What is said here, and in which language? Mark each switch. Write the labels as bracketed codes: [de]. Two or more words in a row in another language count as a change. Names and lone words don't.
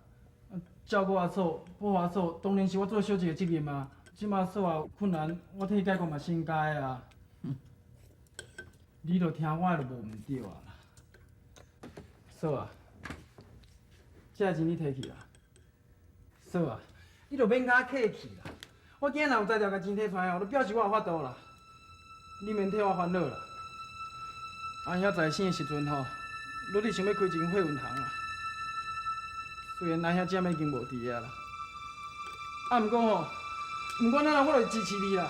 [nan] 照顾阿嫂、保护阿嫂，当然是我做小姐的责任啊。即摆嫂啊有困难，我替伊解决嘛是应该啊。你著听我的就无毋对啊啦。嫂啊，这个钱你摕去啦。嫂啊，你著免甲我客气啦。我今日若有才调甲钱摕出来哦，就表示我有法度啦。你免替我烦恼啦。阿兄在生的时阵吼，努力想要开一间货运行啊。虽然阿兄姐妹已经无伫个啦，啊，毋过吼，毋管哪样，我就会支持你啦。